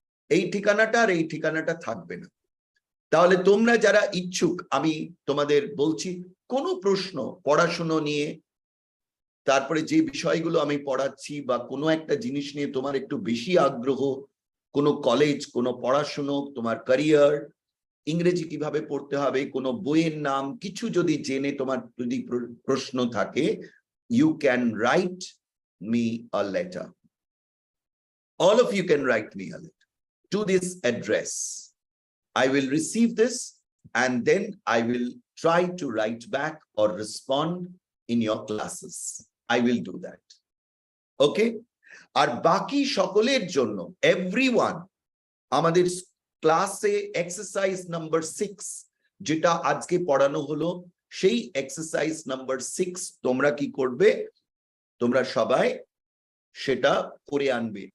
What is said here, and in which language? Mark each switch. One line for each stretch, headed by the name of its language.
Bangla: এই ঠিকানাটা আর এই ঠিকানাটা থাকবে না। তাহলে তোমরা যারা ইচ্ছুক, আমি তোমাদের বলছি, কোনো প্রশ্ন পড়াশুনো নিয়ে, তারপরে যে বিষয়গুলো আমি পড়াচ্ছি বা কোনো একটা জিনিস নিয়ে তোমার একটু বেশি আগ্রহ, কোনো কলেজ, কোনো পড়াশুনো, তোমার ক্যারিয়ার, ইংরেজি কিভাবে পড়তে হবে, কোনো বইয়ের নাম, কিছু যদি জেনে তোমার যদি প্রশ্ন থাকে,
English: you can write me a letter. All of you can write me a letter to this address. I will receive this and then I will try to write back or respond in your classes. I will do that. Okay?
Bangla: আর বাকি সকলের জন্য, everyone, আমাদের ক্লাসে exercise number 6 যেটা আজকে পড়ানো হলো, সেই এক্সারসাইজ নাম্বার 6 তোমরা কি করবে, তোমরা সবাই সেটা করে আনবে।